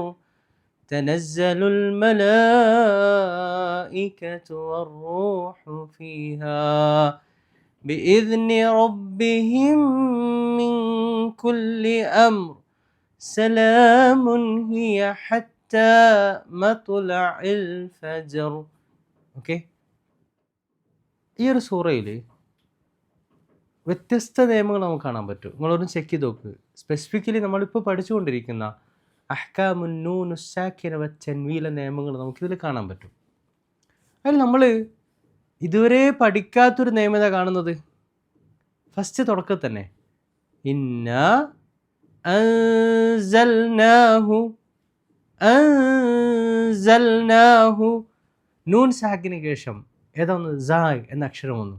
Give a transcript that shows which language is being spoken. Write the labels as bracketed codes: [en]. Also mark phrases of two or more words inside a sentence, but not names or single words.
[ar] تنزل الملائكة والروح فيها بإذن ربهم من كل أمر. سلام هي حتى مطلع الفجر. [en] Okay? [ml] ഈ ഒരു സൂറയിൽ വ്യത്യസ്ത നിയമങ്ങൾ നമുക്ക് കാണാൻ പറ്റും. നിങ്ങളൊന്ന് ചെക്ക് ചെയ്ത് നോക്ക്. സ്പെസിഫിക്കലി നമ്മളിപ്പോൾ പഠിച്ചുകൊണ്ടിരിക്കുന്ന [ar] أحكام النون الساكنة والتنوين [ml] നിയമങ്ങൾ നമുക്കിതിൽ കാണാൻ പറ്റും. അതിൽ നമ്മൾ ഇതുവരെ പഠിക്കാത്തൊരു നിയമത കാണുന്നത് ഫസ്റ്റ് തുടക്കത്തിൽ തന്നെ [ar] إنا أنزلناه [ml] നൂൻ സാക്കിന് ശേഷം ഏതൊന്ന് സായ് എന്ന അക്ഷരം വന്നു.